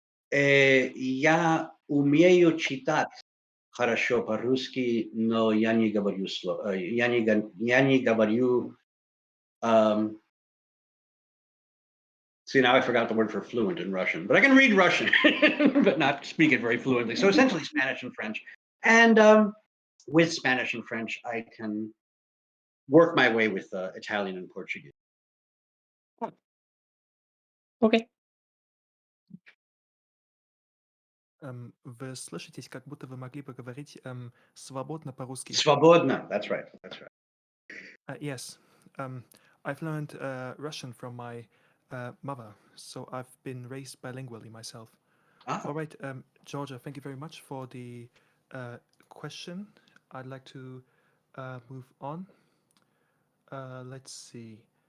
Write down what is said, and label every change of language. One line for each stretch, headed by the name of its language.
Russian: Я умею читать хорошо по-русски, но я не говорю я не говорю.
English: See, now I forgot the word for fluent in Russian, but I can read Russian, but not speak it very fluently. So essentially Spanish and French. And with Spanish and French, I can work my way with Italian and Portuguese. Okay.
Russian: Вы слышитесь, как будто вы могли бы говорить свободно по-русски.
English: Свободно, that's right, that's right. Yes, I've learned Russian from my mother, so I've been raised bilingually myself. All right, Georgia, thank you very much for the question. I'd like to move on. Let's see.